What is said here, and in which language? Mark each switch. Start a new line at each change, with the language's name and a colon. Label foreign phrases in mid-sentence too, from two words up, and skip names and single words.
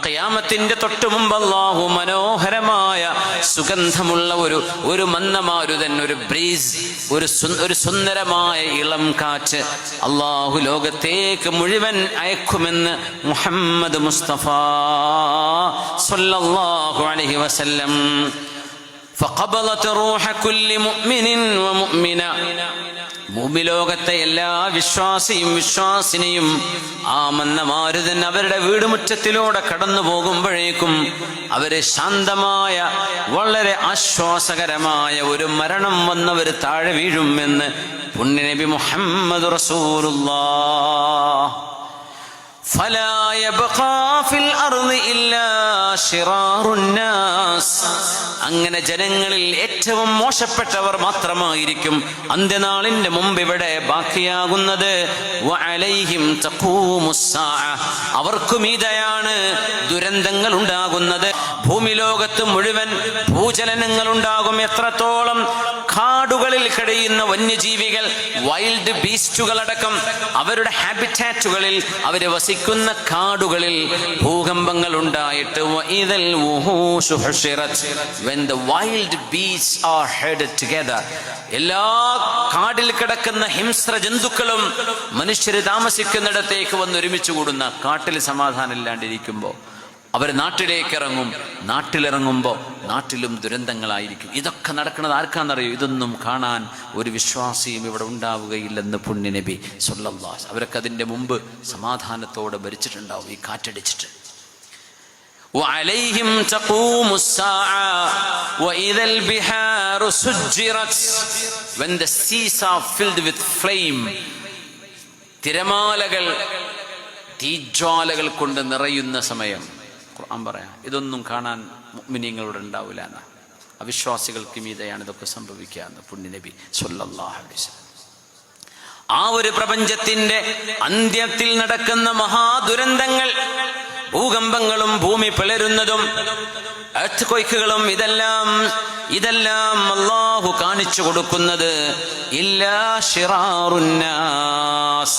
Malayalam: ഖിയാമത്തിന്റെ തൊട്ടു മുമ്പ് അല്ലാഹു മനോഹരമായ സുഗന്ധമുള്ള ഒരു മന്ദമാരുതൻ, ഒരു ബ്രീസ്, ഒരു സുന്ദരമായ ഇളം കാറ്റ് അല്ലാഹു ലോകത്തേക്ക് മുഴുവൻ അയക്കുമെന്ന് മുഹമ്മദ് മുസ്തഫ
Arabic: صلى الله عليه وسلم. فقبضت روح كل مؤمن ومؤمنة.
Malayalam: ഭൂമിലോകത്തെ എല്ലാ വിശ്വാസിയും വിശ്വാസിനിയും ആ മന്ദമാരുതൻ അവരുടെ വീടുമുറ്റത്തിലൂടെ കടന്നു പോകുമ്പോഴേക്കും അവര് ശാന്തമായ വളരെ ആശ്വാസകരമായ ഒരു മരണം വന്നവർ താഴെ വീഴുമെന്ന് പുണ്യനബി മുഹമ്മദ് റസൂലുള്ളാഹ്.
Arabic: فلا يبقى في الأرض إلا شرار الناس.
Malayalam: അങ്ങനെ ജനങ്ങളിൽ ഏറ്റവും മോശപ്പെട്ടവർ മാത്രമായിരിക്കും അന്ത്യനാളിന്റെ മുമ്പ് ഇവിടെ ബാക്കിയാകുന്നത്.
Arabic: وعليهم تقوم الساعة.
Malayalam: അവർക്കും ഇതയാണ് ദുരന്തങ്ങൾ ഉണ്ടാകുന്നത്. ഭൂമി ലോകത്ത് മുഴുവൻ ഭൂചലനങ്ങൾ ഉണ്ടാകും. എത്രത്തോളം കാടുകളിൽ കഴിയുന്ന വന്യജീവികൾ,
English: wild beasts
Malayalam: അവരുടെ ഹാബിറ്റാറ്റുകളിൽ അവര് വസിക്കുന്ന കാടുകളിൽ ഭൂകമ്പങ്ങൾ ഉണ്ടായിട്ട്
English: when the wild beasts are herded together,
Malayalam: എല്ലാ കാടിൽ കിടക്കുന്ന ഹിംസ്ര ജന്തുക്കളും മനുഷ്യര് താമസിക്കുന്നിടത്തേക്ക് വന്ന് ഒരുമിച്ച് കൂടുന്ന, കാട്ടിൽ സമാധാനം ഇല്ലാണ്ടിരിക്കുമ്പോൾ അവർ നാട്ടിലേക്ക് ഇറങ്ങും. നാട്ടിലിറങ്ങുമ്പോൾ നാട്ടിലും ദുരന്തങ്ങളായിരിക്കും. ഇതൊക്കെ നടക്കുന്നത് ആർക്കാണെന്നറിയോ? ഇതൊന്നും കാണാൻ ഒരു വിശ്വാസിയും ഇവിടെ ഉണ്ടാവുകയില്ലെന്ന് പുണ്യനബി സ്വല്ലല്ലാഹു. അവരൊക്കെ അതിൻ്റെ മുമ്പ് സമാധാനത്തോടെ ഭരിച്ചിട്ടുണ്ടാവും ഈ കാറ്റടിച്ചിട്ട്.
Arabic: وعليهم تقوم الساعة وإذا البحار سجرت.
English: when the seas are filled with flame,
Malayalam: തിരമാലകൾ തീജ്വാലകൾ കൊണ്ട് നിറയുന്ന സമയം ഖുർആൻ പറയാം ഇതൊന്നും കാണാൻ മുഅ്മിനീങ്ങളുടെ ഉണ്ടാവില്ല എന്ന്. അവിശ്വാസികൾക്ക് മീതെയാണ് ഇതൊക്കെ സംഭവിക്കുക എന്ന് പുണ്യനബി
Arabic: صلى الله عليه وسلم.
Malayalam: ആ ഒരു പ്രപഞ്ചത്തിന്റെ അന്ത്യത്തിൽ നടക്കുന്ന മഹാദുരന്തങ്ങൾ, ഭൂകമ്പങ്ങളും ഭൂമി പിളരുന്നതും എർത്ത്ക്വേക്കുകളും ഇതെല്ലാം അല്ലാഹു കാണിച്ചു കൊടുക്കുന്നത്
Arabic: إلا شرار الناس.